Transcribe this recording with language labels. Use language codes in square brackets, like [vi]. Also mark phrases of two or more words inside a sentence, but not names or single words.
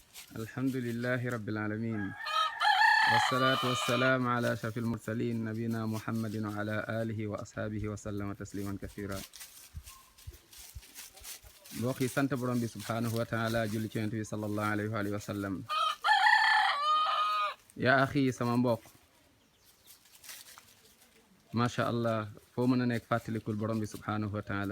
[ar] الحمد لله رب العالمين والصلاة والسلام على أشرف المرسلين نبينا محمد وعلى آله وأصحابه وسلم تسليما كثيرا. [wo] mbokk yi sant borom bi [ar] سبحانه وتعالى [wo] julli ci yonent bi [ar] صلى الله عليه وعلى آله وسلم. [wo] yaa axi sama mbokk, [ar] ما شاء الله [wo] foo mën a nekk fàttalikul borom bi [ar] سبحانه وتعالى.